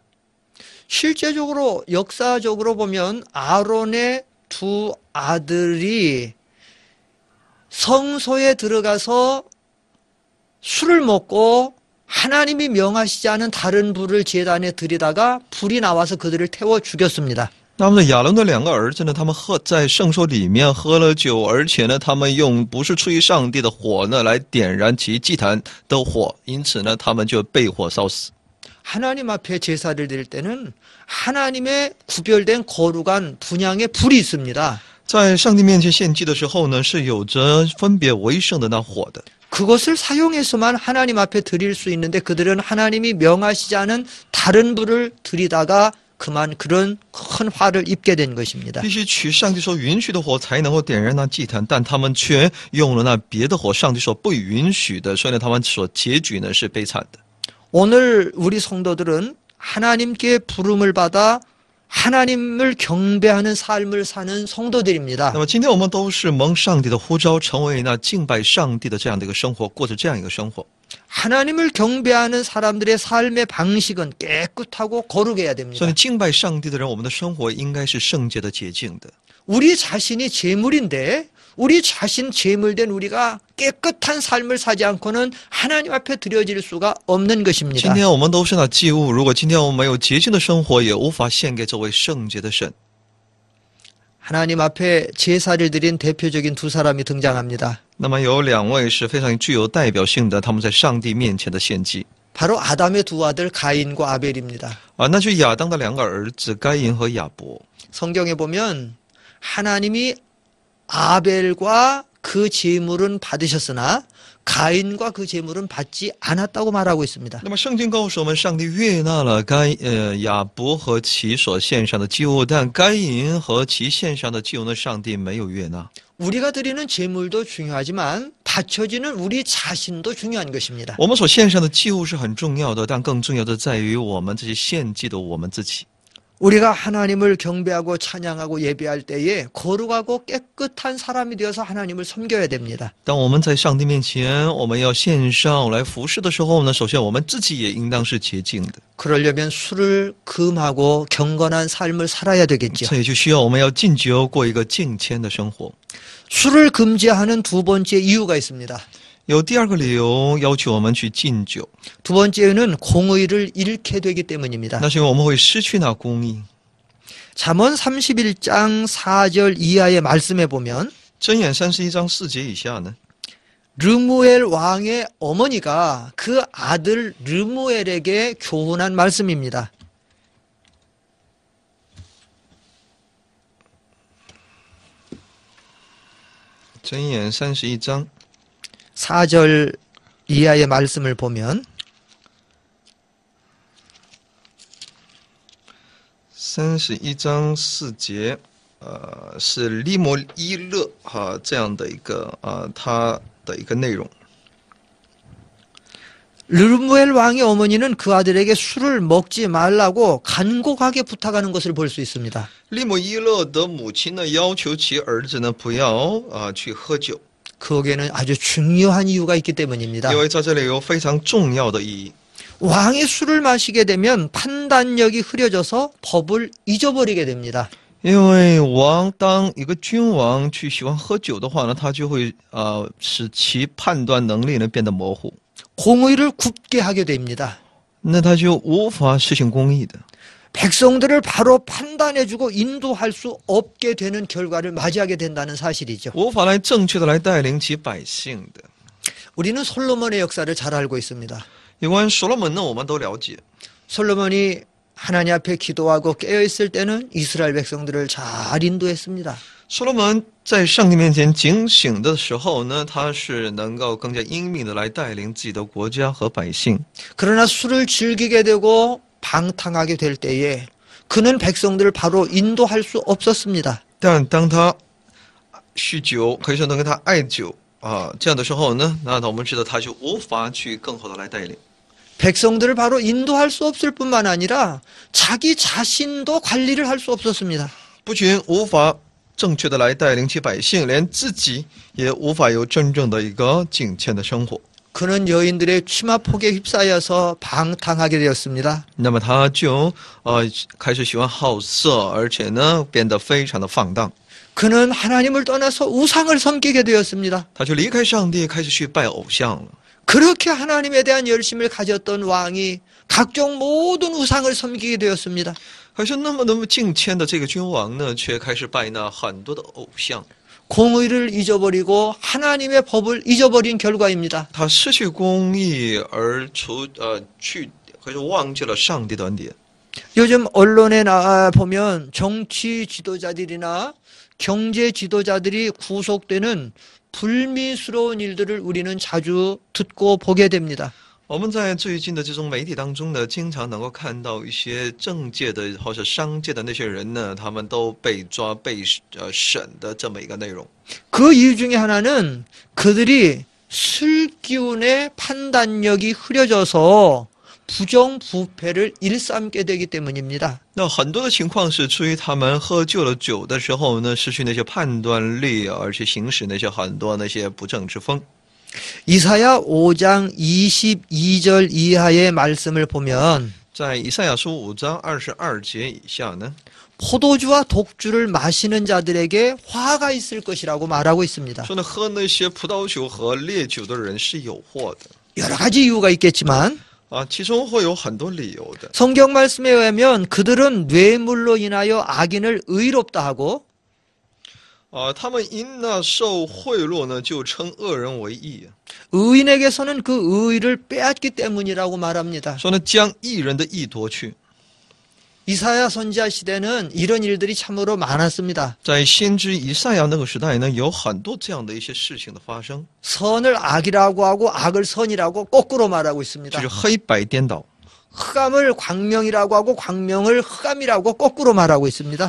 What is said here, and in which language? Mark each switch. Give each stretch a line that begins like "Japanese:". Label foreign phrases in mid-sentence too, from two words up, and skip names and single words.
Korean: 실제적으로 역사적으로 보면 아론의 두 아들이 성소에 들어가서 술을 먹고 하나님이 명하시지 않은 다른 불을 제단에 들이다가 불이 나와서 그들을 태워 죽였습니다.
Chinese: 那么呢，亚伦的两个儿子呢，他们在圣所里面喝了酒，而且呢，他们用不是出于上帝的火呢来点燃其祭坛的火，因此呢，他们就被火烧死。
Korean: 하나님 앞에 제사를 드릴 때는 하나님의 구별된 거룩한 분향의 불이 있습니다.
Chinese: 在上帝面前献祭的时候呢，是有着分别为圣的那火的。
Korean: 그것을 사용해서만 하나님 앞에 드릴 수 있는데 그들은 하나님이 명하시지 않은 다른 불을 드리다가 그만 그런 큰 화를 입게 된 것입니다.
Chinese: 必须取上帝所允许的火才能够点燃那祭坛，但他们却用了那别的火，上帝所不允许的，所以呢，他们所结局呢是悲惨的。
Korean: 오늘 우리 성도들은 하나님께 부름을 받아 하나님을 경배하는 삶을 사는 성도들입니다.
Chinese: 那么今天我们都是蒙上帝的呼召，成为那敬拜上帝的这样的一个生活，过着这样一个生活。
Korean: 하나님을 경배하는 사람들의 삶의 방식은 깨끗하고 거룩해야
Chinese: 所
Korean: 됩니다.
Chinese: 以敬拜上帝的人，我们的生活应该是圣洁的、洁净的。
Korean: 우리 자신이 제물인데 우리 자신 제물된 우리가 깨끗한 삶을 사지 않고는 하나님 앞에 드려질 수가 없는
Chinese: 今
Korean: 것입니다.
Chinese: 天我们都是那祭物，如果今天我们没有洁净的生活，也无法献给这位圣洁的神。
Korean: 하나님 앞에 제사를 드린 대표적인 두 사람이 등장합니다.
Chinese: 那么有两位是非常具有代表性的，他们在上帝面前的献祭
Korean: 바로 아담의 두 아들 가인과 아벨입니다.
Chinese: 啊，那就亚当的两个儿子该隐和亚伯。
Korean: 성경에 보면 하나님이 아벨과 그 제물은 받으셨으나 가인과 그 제물은 받지 않았다고 말하고 있습니다.
Chinese: 那么圣经告诉我们，上帝悦纳了亚伯和其所献上的祭物，但该隐和其献上的祭物呢，上帝没有悦纳。
Korean: 우리가 드리는 제물도 중요하지만 바쳐지는 우리 자신도 중요한 것입니다.
Chinese: 我们所献上的祭物是很重要的，但更重要的在于我们这些献祭的我们自己。
Korean: 우리가 하나님을 경배하고 찬양하고 예배할 때에 거룩하고 깨끗한 사람이 되어서 하나님을 섬겨야 됩니다.
Chinese: 当我们在上帝面前，我们要献上来服侍的时候呢，首先我们自己也应当是洁净的。
Korean: 그러려면 술을 금하고 경건한 삶을 살아야 되겠죠.
Chinese: 这也就需要我们要禁酒，过一个敬谦的生活。
Korean: 술을 금지하는 두 번째 이유가 있습니다.
Chinese: 有第二个理由要求我们去禁酒，
Korean: 두 번째는 공의를 잃게 되기 때문입니다.
Chinese: 那是因为我们会失去那公义。
Korean: 잠언 31장 4절 이하의 말씀에 보면
Chinese: 箴言31章4节以下呢，
Korean: 르무엘 왕의 어머니가 그 아들 르무엘에게 교훈한 말씀입니다.
Chinese: 箴言31章
Korean: 4절 이하의 말씀을 보면
Chinese: 31 章4节，是利摩伊勒这样的一个他的一个内容。
Korean: 르무엘 왕의 어머니는 그 아들에게 술을 먹지 말라고 간곡하게 부탁하는 것을 볼 수 있습니다.
Chinese: 利摩伊勒的母亲呢，要求其儿子呢不要去喝酒，
Korean: 거기에는 아주 중요한 이유가 있기 때문입니다.
Chinese: 因为在这里有非常重要的意义。
Korean: 왕이 술을 마시게 되면 판단력이 흐려져서 법을 잊어버리게 됩니다.
Chinese: 因为当一个君王去喜欢喝酒的话呢，他就会使其判断能力呢变得模糊，
Korean: 공의를 굽게 하게 됩니다.
Chinese: 那他就无法实行公义的。
Korean: 백성들을 바로 판단해주고 인도할 수 없게 되는 결과를 맞이하게 된다는 사실이죠.
Chinese: 无法来正确的来带领其百姓的。
Korean: 우리는 솔로몬의 역사를 잘 알고 있습니다.
Chinese: 有关所罗门呢，我们都了解。
Korean: 솔로몬이 하나님 앞에 기도하고 깨어있을 때는 이스라엘 백성들을 잘 인도했습니다.
Chinese: 所罗门在上帝面前警醒的时候呢，他是能够更加英明的来带领自己的国家和百姓。
Korean: 그러나 술을 즐기게 되고 방탕하게 될 때에 그는 백성들을 바로 인도할 수 없었습니다.
Chinese: 但当他酗酒，可以说能跟他爱酒这样的时候呢，那我们知道他就无法去更好的来带领。
Korean: 백성들을 바로 인도할 수 없을 뿐만 아니라 자기 자신도 관리를 할 수 없었습니다.
Chinese: 不仅无法正确的来带领起百姓，连自己也无法有真正的一个敬虔的生活。
Korean: 그는 여인들의 치마폭에 휩싸여서 방탕하게 되었습니다.
Chinese: 那么他就开始喜欢好色，而且呢变得非常的放荡。
Korean: 그는 하나님을 떠나서 우상을 섬기게 되었습니다.
Chinese: 他就离开上帝，开始去拜偶像了。
Korean: 그렇게 하나님에 대한 열심을 가졌던 왕이 각종 모든 우상을 섬기게 되었습니다.
Chinese: 可是那么敬虔的这个君王呢，却开始拜那很多的偶像。
Korean: 공의를 잊어버리고 하나님의 법을 잊어버린 결과입니다.
Chinese: 他失去公义而可是忘记了上帝的恩典。
Korean: 요즘 언론에 보면 정치 지도자들이나 경제 지도자들이 구속되는 불미스러운 일들을 우리는 자주 듣고 보게 됩니다.
Chinese: 我们在最近的这种媒体当中呢，经常能够看到一些政界的或者商界的那些人呢，他们都被抓、被审的这么一个内容。
Korean: 그 이유 중에 하나는 그들이 술기운의 판단력이 흐려져서 부정부패를 일삼게 되기 때문입니다.
Chinese: 那很多的情况是出于他们喝酒了酒的时候呢，失去那些判断力，而且行使那些很多那些不正之风。
Korean: 이사야 5장 22절 이하의 말씀을 보면
Chinese: 在以赛亚书5章22节以下呢，
Korean: 포도주와 독주를 마시는 자들에게 화가 있을 것이라고 말하고 있습니다.
Chinese: 说呢，喝那些葡萄酒和烈酒的人是有祸的
Korean: 여러 가지 이유가 있겠지만
Chinese: 啊，其中会有很多理由的。
Korean: 성경 말씀에 의하면 그들은 뇌물로 인하여 악인을 의롭다 하고
Chinese: 他们因那受贿赂呢，就称恶人为义，
Korean: 의인에게서는 그 의를 빼앗기 때문이라고 말합니다.
Chinese: 说呢，将义人的义夺去。
Korean: 이사야 선지자 시대는 이런 일들이 참으로 많았습니다.
Chinese: 在先知以赛亚那个时代呢，有很多这样的一些事情的发生，
Korean: 선을 악이라고 하고 악을 선이라고 거꾸로 말하고 있습니다.
Chinese: 就是黑白颠倒，
Korean: 흑암을 광명이라고 하고 광명을 흑암이라고 거꾸로 말하고 있습니다.